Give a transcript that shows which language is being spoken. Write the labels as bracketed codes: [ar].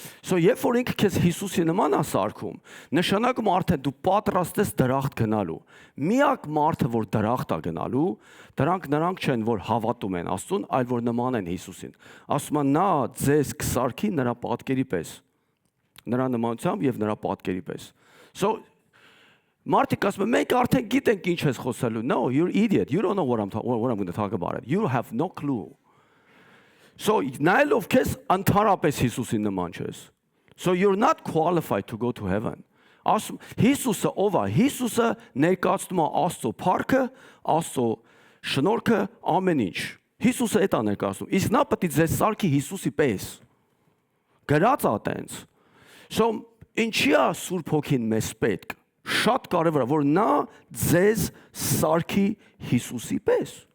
[hy] So երբ որ ինքը քեզ Հիսուսի նման է սարքում, նշանակում արդեն դու պատրաստ ես դրախտ գնալու։ Միակ մարդը, որ դրախտ է գնալու, նրանք չեն, որ հավատում են Աստծուն, այլ որ նման են Հիսուսին։ Ասում են նա ձեզ կսարքի նրա պատկերի պես։ Նրա նմանությամբ եւ նրա պատկերի պես։ So մարդիկ ասում են մենք արդեն գիտենք ինչ ես խոսելու։ [en] No, you're idiot. You don't know what I'm going to talk about it. You have no clue. So [hy] նայելով քեզ ընդհանրապես Հիսուսին նման չես։ [en] So you're not qualified to go to heaven. [hy] Ասում Հիսուսը ով է։ Հիսուսը ներկայացնում է Աստծո փառքը, Աստծո շնորհքը, ամեն ինչ։ Հիսուսը այդ է ներկայացնում։ Իսկ նա պետք է ձեզ սարքի Հիսուսի պես։ Գրած է տենց։ So ինչի է Սուրբ Հոգին մեզ պետք։ Շատ կարևոր է որ նա ձեզ սարքի Հիսուսի պես։